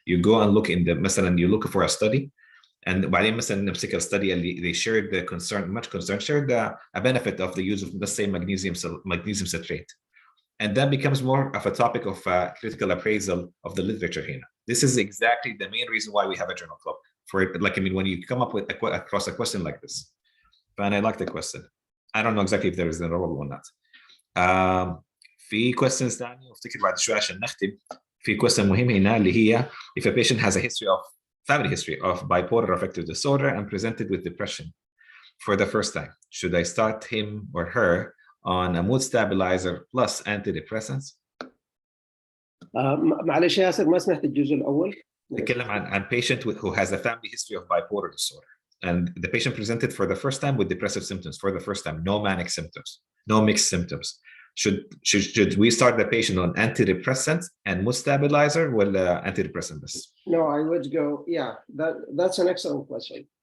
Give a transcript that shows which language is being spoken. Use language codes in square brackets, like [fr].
[en] You go and look in the [ar] مثلا [en] you look for a study, and [ar] بعدين مثلا نمسك الستدي اللي [en] they shared the concern, shared a benefit of the use of, let's say, magnesium citrate. And that becomes more of a topic of critical appraisal of the literature here. This is exactly the main reason why we have a journal club. For it, like, I mean, when you come up with across a question like this, and I like the question. I don't know exactly if there is a role or not. [ar] في questions ثانية وافتكر بعد شوي عشان نختم. في [en] question [ar] مهم هنا اللي هي [en] if a patient has a family history of bipolar affective disorder and presented with depression for the first time, should I start him or her on a mood stabilizer plus antidepressants? [ar] معلش يا ياسر ما سمعت الجزء الأول. نتكلم عن [en] patient who has a family history of bipolar disorder, and the patient presented for the first time with depressive symptoms for the first time, no manic symptoms, no mixed symptoms. Should we start the patient on antidepressants and mood stabilizer with antidepressant? No, I would go, yeah, that's an excellent question.